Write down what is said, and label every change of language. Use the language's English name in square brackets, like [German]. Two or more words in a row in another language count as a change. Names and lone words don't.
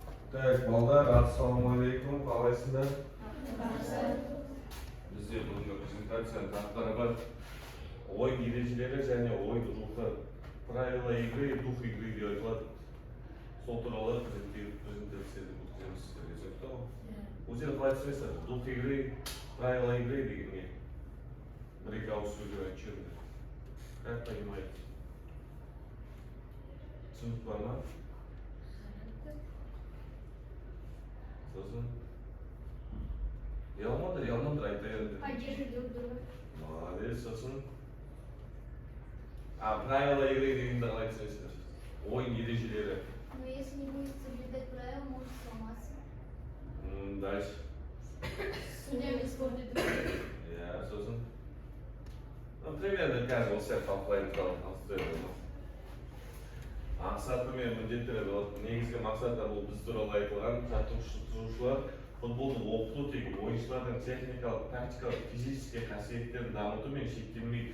[Kazakh] Так, балдар, ассалаумалейкум, қалайсыңдар? Бізде бүгінгі презентацияның тақырыбы ойын ережелері және ойын рухы, [Russian] правила игры и дух игры [Kazakh] деп айтылады. Сол туралы презентацияны өткіземіз сіздерге. Түсінікті ма? Өздері қалай түсінесіздер? [Russian] Дух игры, правила игры [Kazakh] дегенге бір-екі ауыз сөздер айтып жіберіңдер. [Russian] Как понимаете? [Kazakh] Түсінік бар ма? Сосын ұялмадыр айта беріңдер. [Russian] Поддерживать друг друга. [Kazakh] Молодец, сосын [Russian] правила игры [Kazakh] дегенді қалай түсінесіздер? Ойын ережелері. [Russian] Но если не будет соблюдать правила, может сломаться. Дальше. Судьями испортит друг друга. [Kazakh] Иә, сосын примерно қазір осы сияқты талқылайтын қалып мақсаты мен міндеттері болады. Негізгі мақсаты бұл біз туралы айтылған жаттықтырушылар футболды оқыту тек ойыншылардың техникалық, тактикалық, физический қасиеттерін дамыту мен шектелмейді.